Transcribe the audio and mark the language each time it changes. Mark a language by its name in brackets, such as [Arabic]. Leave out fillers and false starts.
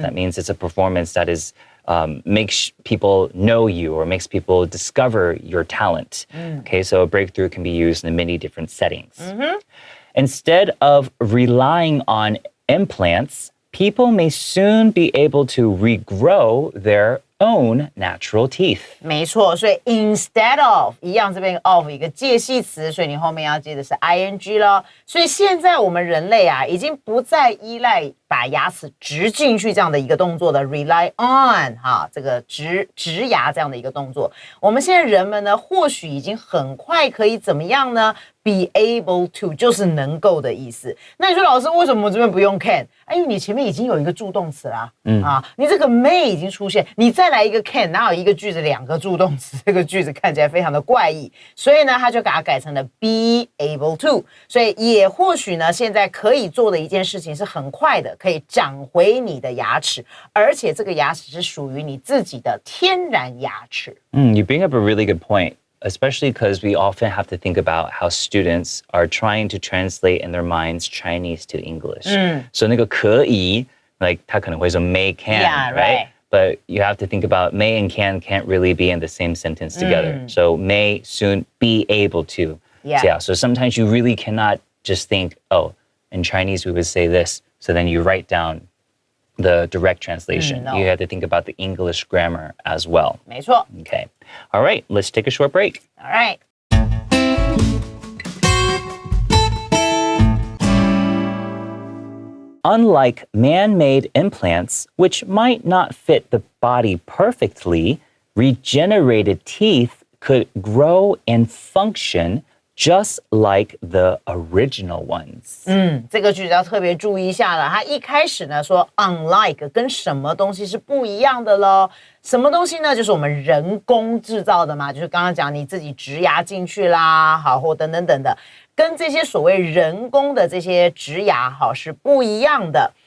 [English] That means it's a performance that is makes people know you or makes people discover your talent. Okay, so a breakthrough can be used in many different settings. Instead of relying on implants, people may soon be able to regrow their own natural teeth. [Chinese] 没错，所以 instead of 一样，这边 of 一个介系词，所以你后面要接的是 ing 咯。所以现在我们人类啊，已经不再依赖把牙齿植进去这样的一个动作的 rely on 哈，这个植牙这样的一个动作。我们现在人们呢，或许已经很快可以怎么样呢 ？be able to 就是能够的意思。那你说老师为什么我这边不用 can？ 因为你前面已经有一个助动词啦，你这个 may 已经出现，你再来一个 can， 哪有一个句子两个助动词？这个句子看起来非常的怪异，所以呢，他就把它改成了 be able to。所以也或许呢，现在可以做的一件事情是很快的，可以长回你的牙齿，而且这个牙齿是属于你自己的天然牙齿。 [English] You bring up a really good point. Especially because we often have to think about how students are trying to translate in their minds Chinese to English. [Chinese] So 那个可以 like 他可能会说 may can, [English] Yeah, right. But you have to think about may and can can't really be in the same sentence together. So may soon be able to. Yeah. So sometimes you really cannot just think, oh, in Chinese we would say this. So then you write down the direct translation. No. You have to think about the English grammar as well. [Chinese] 没错。 [English] Okay. All right, let's take a short break. All right. Unlike man-made implants, which might not fit the body perfectly, regenerated teeth could grow and function just like the original ones. [Chinese] 这个句子要特别注意一下了。它一开始呢说 unlike 跟什么东西是不一样的咯？什么东西呢？就是我们人工制造的嘛，就是刚刚讲你自己植牙进去啦，好，或等等等的，跟这些所谓人工的这些植牙好是不一样的。